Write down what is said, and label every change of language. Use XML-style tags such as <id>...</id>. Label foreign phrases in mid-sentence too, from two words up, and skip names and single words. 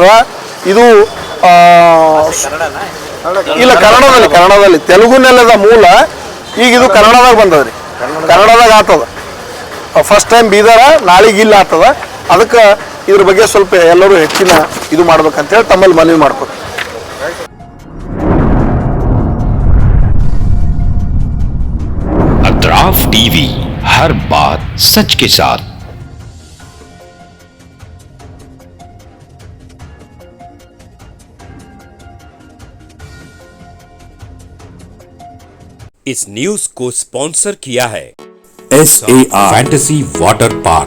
<kn>ಇದು ಇಲ್ಲ ಕನ್ನಡದಲ್ಲಿ ತೆಲುಗು ನೆಲದ ಮೂಲ. ಈಗ ಇದು ಕನ್ನಡದಾಗ ಬಂದದ್ರಿ, ಕನ್ನಡದಾಗ ಆಗ್ತದ.</kn> <en>first time</en> <kn>ಬೀದರ, ನಾಳೆಗೆ ಇಲ್ಲ ಆಗ್ತದ. ಅದಕ್ಕೆ ಇದ್ರ ಬಗ್ಗೆ ಸ್ವಲ್ಪ ಎಲ್ಲರೂ ಹೆಚ್ಚಿನ ಇದು ಮಾಡ್ಬೇಕಂತೇಳಿ ತಮ್ಮಲ್ಲಿ ಮನವಿ ಮಾಡ್ಕೊತೀವಿ.</kn> <hi>अतराफ टीवी, हर बात सच के साथ। इस न्यूज को स्पॉन्सर किया है SAR फैंटेसी वाटर पार्क।</hi>